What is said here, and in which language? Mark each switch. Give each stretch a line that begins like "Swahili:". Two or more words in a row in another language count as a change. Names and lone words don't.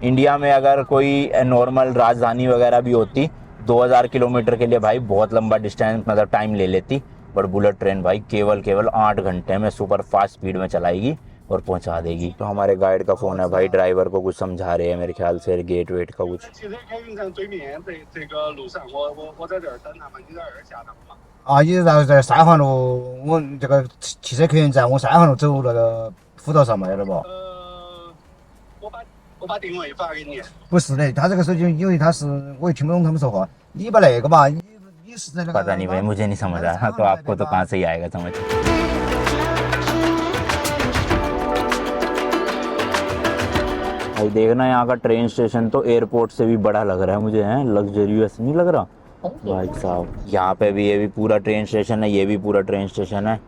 Hindi: इंडिया में अगर कोई नॉर्मल राजधानी वगैरह भी होती 2000 किलोमीटर के लिए भाई बहुत लंबा डिस्टेंस मतलब टाइम ले लेती, बट बुलेट ट्रेन भाई केवल 8 घंटे में
English: super fast speed
Hindi: में चलाएगी और पहुंचा देगी। तो हमारे गाइड का फ़ोन है भाई, ड्राइवर को कुछ समझा रहे हैं मेरे ख्याल से, गेट वेट का कुछ।
Chinese: 啊，一直在三环路，我这个汽车客运站，我三环路走那个辅道上嘛，晓得不？我把定位发给你。不是的，他这个手机因为他是我也听不懂他们说话，你把那个吧，你是在那个。
Hindi: पता नहीं भाई, मुझे नहीं समझ रहा, तो आपको तो कहाँ से ही आएगा समझ। भाई देखना यहाँ का
English: train station
Hindi: तो एयरपोर्ट से भी बड़ा लग रहा है मुझे, है लग्जरियस नहीं लग रहा भाई साहब। यहाँ पे भी ये भी पूरा
English: train station
Hindi: है, ये भी पूरा
English: train station
Hindi: है।